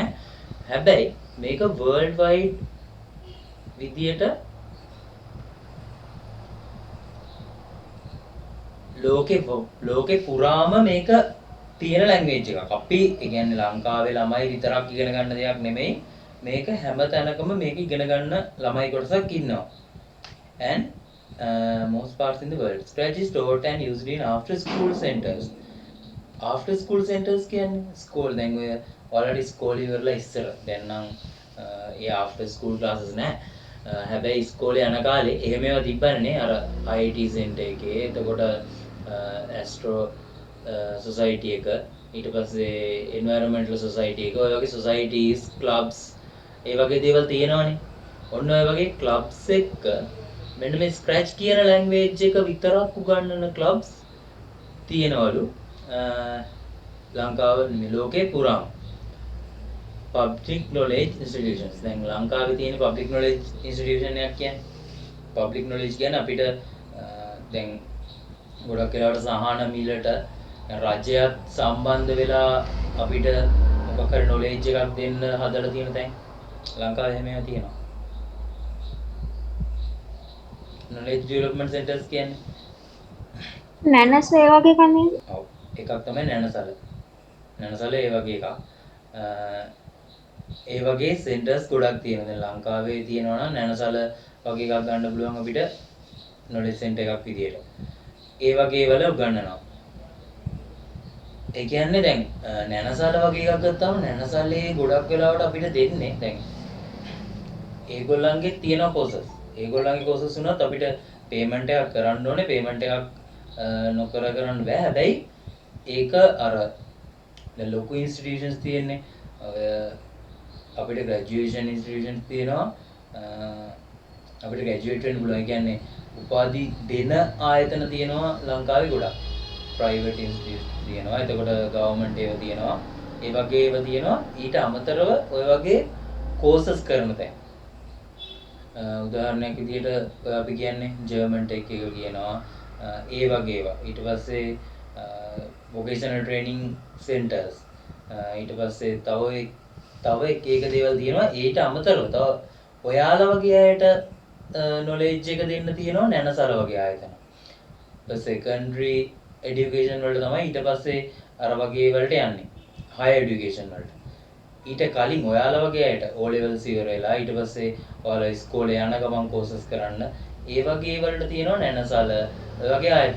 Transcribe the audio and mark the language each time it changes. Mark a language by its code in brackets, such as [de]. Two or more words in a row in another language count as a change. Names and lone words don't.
[si] හැබැයි මේක [en] world wide [si] විදියට ලෝකේ පුරාම මේක තියෙන ලැන්ග්වේජ් එකක්. අපි ඒ කියන්නේ ලංකාවේ ළමයි විතරක් ඉගෙන ගන්න දෙයක් නෙමෙයි. මේක හැම තැනකම මේක ඉගෙන ගන්න ළමයි කොටසක් ඉන්නවා. [en] And most parts in the world. Scratch is taught and used in after school centers. After school centers [si] කියන්නේ ස්කෝල් දැන් ඔය already ස්කෝල් ඉවරලා ඉස්සර. දැන් නම් ඒ [en] after school classes [si] නෑ. හැබැයි ඉස්කෝලේ යන කාලේ එහෙම ඒවා තිබ්බනේ අර [en] IT center [si] එකේ එතකොට [en] astro society [si] එක ඊට පස්සේ [en] environmental society [si] එක ඔය වගේ [en] societies clubs [si] ඒ වගේ දේවල් තියෙනවනේ. ඔන්න ඔය වගේ ක්ලබ්ස් එක්ක මෙන්න මේ ස්ක්‍රැච් කියන ලැන්ග්වේජ් එක විතරක් උගන්වන ක්ලබ්ස් තියෙනවලු ලංකාව මේ ලෝකේ පුරාම. [en] Public knowledge institutions. [si] දැන් ලංකාවේ තියෙන [en] public knowledge institution [si] එකක් කියන්නේ [en] public knowledge [si] කියන්නේ අපිට දැන් ගොඩක් වෙලාවට සහන මිලට රජයත් සම්බන්ධ වෙලා අපිට මොකක් හරි knowledge එකක් දෙන්න හදලා තියෙන තැන් ලංකාවේ එහෙම ඒවා තියෙනවා. [en] knowledge development centers [si] කියන්නේ නැනස ඒ වගේ කන්නේ. ඔව් එකක් තමයි නැනසල. නැනසල ඒ වගේ එකක්. ඒ වගේ සෙන්ටර්ස් ගොඩක් තියෙනවා. දැන් ලංකාවේ තියෙනවා නම් නැනසල වගේ එකක් ගන්න පුළුවන් අපිට [en] knowledge center [si] එකක් විදියට. ඒ වගේ වල උගන්වනවා. ඒ කියන්නේ දැන් නැනසල වගේ එකක් ගත්තාම නැනසලේ ගොඩක් වෙලාවට අපිට දෙන්නේ දැන් ඒගොල්ලන්ගේ තියෙන courses. ඒගොල්ලන්ගේ courses උනත් අපිට payment එකක් කරන්න ඕනේ. payment එකක් නොකර කරන්න බෑ. හැබැයි ඒක අර දැන් ලොකු institutions තියෙන්නේ. අපිට [en] graduation institutions [si] තියෙනවා. අපිට graduate වෙන්න පුළුවන්. ඒ කියන්නේ උපාධි දෙන ආයතන තියෙනවා ලංකාවේ ගොඩක්. [en] private institutions [si] තියෙනවා. එතකොට government ඒවා තියෙනවා. ඒ වගේ ඒවා තියෙනවා. ඊට අමතරව ඔය වගේ courses කරන තැන්. උදාහරණයක් විදිහට අපි කියන්නේ German Tech එක කියනවා. ඒ වගේ ඒවා. ඊට පස්සේ [en] vocational training centers. [si] ඊට පස්සේ තව එක දේවල් තියෙනවා. ඊට අමතරව තව ඔයාලා වගේ අයට [en] knowledge [si] එක දෙන්න තියෙනවා නැනසල වගේ ආයතන. [en] secondary education [si] වලට තමයි ඊට පස්සේ අර වගේ වලට යන්නේ. [en] higher education [si] වලට. ඊට කලින් ඔයාලා වගේ අයට [en] O levels [si] ඉවර වෙලා ඊට පස්සේ ඔයාලා ඉස්කෝලේ යන ගමන් courses කරන්න ඒ වගේ වලට තියෙනවා නැනසල ඔය වගේ ආයතන.